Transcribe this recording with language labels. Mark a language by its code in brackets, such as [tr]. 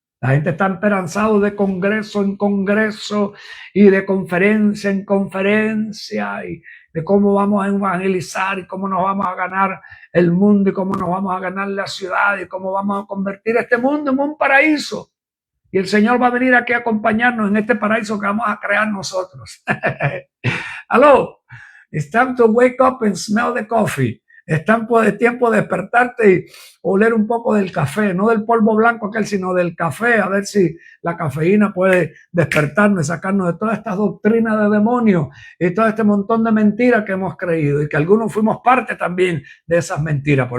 [es] La gente está esperanzado de congreso en congreso y de conferencia en conferencia, y de cómo vamos a evangelizar y cómo nos vamos a ganar el mundo y cómo nos vamos a ganar la ciudad y cómo vamos a convertir este mundo en un paraíso. Y el Señor va a venir aquí a acompañarnos en este paraíso que vamos a crear nosotros. [en] Aló, it's time to wake up and smell the coffee. [es] Es tiempo de despertarte y oler un poco del café, no del polvo blanco aquel, sino del café, a ver si la cafeína puede despertarnos y sacarnos de todas estas doctrinas de demonios y todo este montón de mentiras que hemos creído, y que algunos fuimos parte también de esas mentiras.